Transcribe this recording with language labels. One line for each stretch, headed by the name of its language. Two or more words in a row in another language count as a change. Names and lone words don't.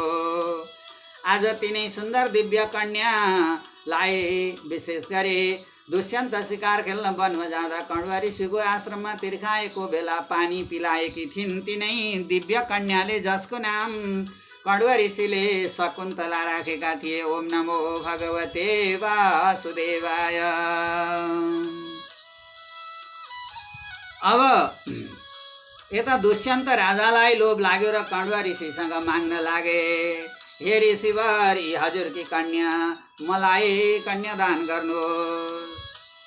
Nepali: आज तिनै सुन्दर दिव्य कन्यालाई विशेष गरी दुष्यन्त शिकार खेल्न वनमा जाँदा कण्व ऋषिको आश्रममा तिर्खाएको बेला पानी पिलाएकी थिइन्। तिनै दिव्य कन्याले जसको नाम कण्व ऋषिले शकुन्तला राखेका थिए।
Sanskrit: ओम नमो भगवते वासुदेवाय।
Nepali: अब यता दुष्यन्त राजालाई लोभ लाग्यो र कण्व ऋषिसँग माग्न लागे, हे ऋषिवर, हजुरकी कन्या मलाई कन्यादान गर्नुहोस्।